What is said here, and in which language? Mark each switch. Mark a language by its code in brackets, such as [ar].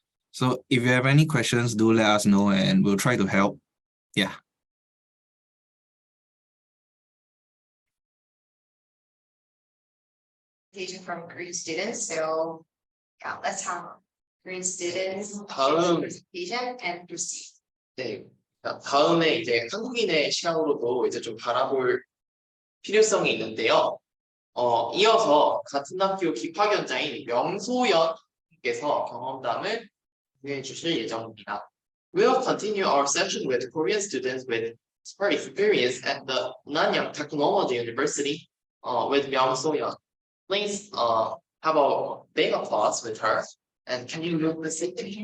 [en] So if you have any questions, do let us know and we'll try to help. Yeah. From Green students. So yeah, let's have Green students [ko] 다음. [en] presentation and proceed. [ko] 네. 다음에 이제 한국인의 시각으로도 이제 좀 바라볼 필요성이 있는데요. 이어서 같은 학교 기파위원장인 명소연께서 경험담을 공유해 주실 예정입니다. [en] We'll continue our session with Korean students with experience at the Nanyang Technology University with 명소연. Please have a big applause with her. And can you move the seat?